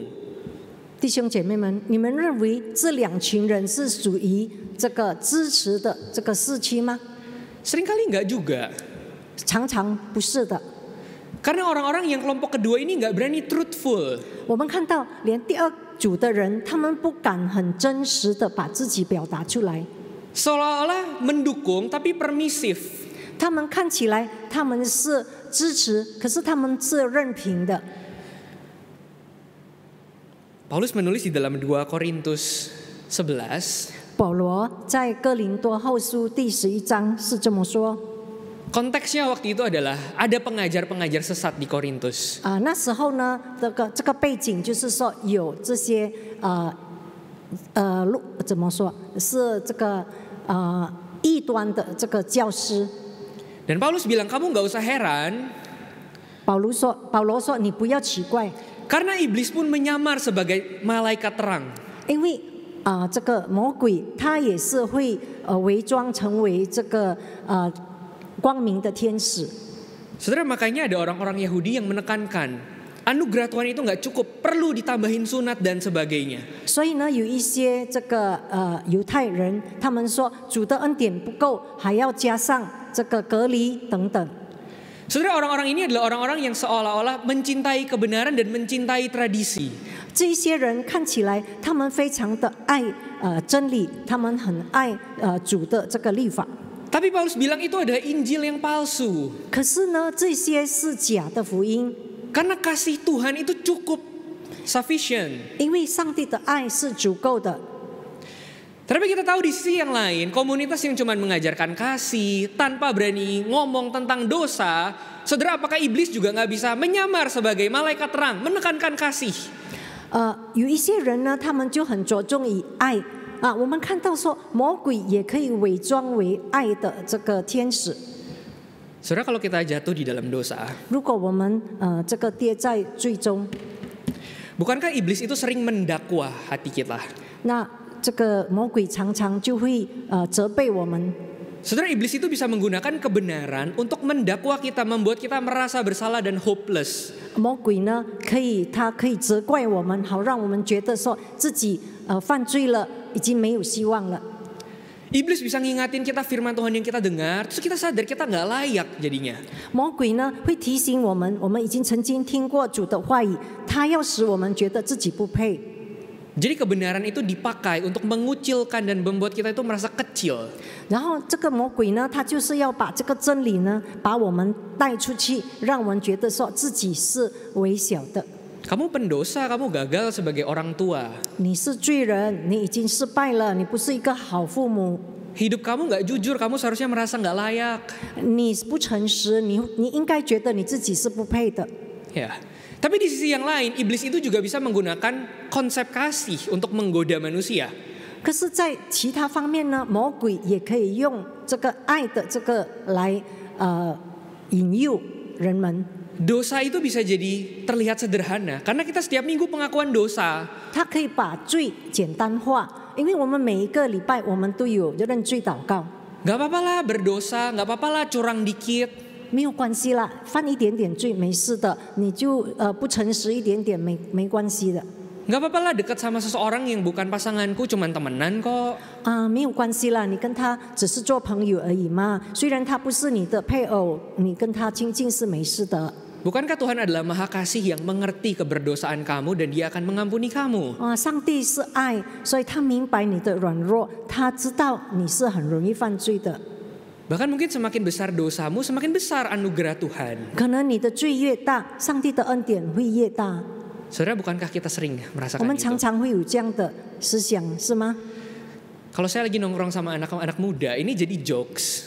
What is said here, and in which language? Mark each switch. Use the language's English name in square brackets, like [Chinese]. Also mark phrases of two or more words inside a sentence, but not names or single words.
[Chinese] 弟兄姐妹们，你们认为这两群人是属于这个支持的这个四期吗？ [Indonesian] Seringkali enggak juga. [Chinese] 常常不是的。 [Indonesian] Karena orang-orang yang kelompok kedua ini enggak berani truthful. [Chinese] 我们看到，连第二组的人，他们不敢很真实的把自己表达出来。 [Indonesian] Seolah-olah mendukung tapi permisif. [Chinese] 他们看起来他们是支持，可是他们是任凭的。 [Indonesian] Paulus menulis di dalam 2 Korintus 11. [Chinese] 保罗在哥林多后书第11章是这么说。 [Indonesian] Konteksnya waktu itu adalah ada pengajar-pengajar sesat di Korintus. [Chinese] 那时候呢，这个背景就是说有这些怎么说是这个异端的这个教师。 [Indonesian] Dan Paulus bilang, kamu nggak usah heran. [Chinese] 保罗说你不要奇怪， [Indonesian] Karena iblis pun menyamar sebagai malaikat terang. [Chinese] 因为这个魔鬼他也是会伪装成为这个光明的天使。 [Indonesian] Saudara, makanya ada orang-orang Yahudi yang menekankan anugerah Tuhan itu nggak cukup, perlu ditambahin sunat dan sebagainya. [Chinese] 所以呢，有一些这个犹太人，他们说主的恩典不够，还要加上这个隔离等等。 [Indonesian] Saudara, orang-orang ini adalah orang-orang yang seolah-olah mencintai kebenaran dan mencintai tradisi. [Chinese] 这些人看起来，他们非常的爱真理，他们很爱主的这个律法。 [Indonesian] Tapi Paulus bilang itu adalah Injil yang palsu. [Chinese] 可是呢，这些是假的福音， [Indonesian] Karena kasih Tuhan itu cukup, sufficient. [Chinese] 因为上帝的爱是足够的。 [Indonesian] Tapi kita tahu di sisi yang lain, komunitas yang cuma mengajarkan kasih tanpa berani ngomong tentang dosa, saudara, apakah iblis juga nggak bisa menyamar sebagai malaikat terang, menekankan kasih? [Chinese] 有一些人呢，他们就很着重于爱我们看到说，魔鬼也可以伪装为爱的这个天使。 [Indonesian] Saudara, kalau kita jatuh di dalam dosa, [Chinese] 如果我们这个跌在最终， [Indonesian] bukankah iblis itu sering mendakwa hati kita? [Chinese] 那这个魔鬼常常就会责备我们。 [Indonesian] Saudara, iblis itu bisa menggunakan kebenaran untuk mendakwa kita, membuat kita merasa bersalah dan hopeless. [Chinese] 魔鬼呢，他可以责怪我们，好让我们觉得说自己犯罪了，已经没有希望了。 [Indonesian] Iblis bisa ngingatin kita firman Tuhan yang kita dengar, terus kita sadar kita nggak layak jadinya. [Chinese] 魔鬼呢会提醒我们，我们已经曾经听过主的话语，他要使我们觉得自己不配。 [Indonesian] Jadi kebenaran itu dipakai untuk mengucilkan dan membuat kita itu merasa kecil. [Chinese] 然后这个魔鬼呢，他就是要把这个真理呢，把我们带出去，让我们觉得说自己是微小的。 [Indonesian] Kamu pendosa, kamu gagal sebagai orang tua. [Chinese] 你是罪人，你已经失败了，你不是一个好父母。 [Indonesian] Hidup kamu nggak jujur, kamu seharusnya merasa nggak layak. [Chinese] 你不诚实，你应该觉得你自己是不配的。 [Indonesian] Ya. Tapi di sisi yang lain, iblis itu juga bisa menggunakan konsep kasih untuk menggoda manusia. [Chinese] 可是，在其他方面呢，魔鬼也可以用这个爱的这个来引诱人们。 [Indonesian] dosa itu bisa jadi terlihat sederhana karena kita setiap minggu pengakuan dosa. [Chinese] 它可以把罪简单化，因为我们每一个礼拜我们都有认罪祷告。 [Indonesian] Gak apa-apa lah berdosa, gak apa-apa lah curang dikit. [Chinese] 没有关系啦，犯一点点罪没事的，你就不诚实一点点没关系的。 [Indonesian] Gak apa-apa lah dekat sama seseorang yang bukan pasanganku, cuman temenan kok. [Chinese] 没有关系啦，你跟他只是做朋友而已嘛。虽然他不是你的配偶，你跟他亲近是没事的。 [Indonesian] Bukankah Tuhan adalah Maha Kasih yang mengerti keberdosaan kamu dan Dia akan mengampuni kamu? [Chinese] 上帝是爱，所以他明白你的软弱，他知道你是很容易犯罪的。 [Indonesian] Bahkan mungkin semakin besar dosamu, semakin besar anugerah Tuhan. [Chinese] 可能你的罪越大，上帝的恩典会越大。 [Indonesian] Saudara, bukankah kita sering [Chinese] 我 [Indonesian] merasakan [Chinese] 们常 [Indonesian] itu? [Chinese] 常会有这样的思想，是吗？ [Indonesian] Kalau saya lagi nongkrong sama anak-anak muda, ini jadi jokes.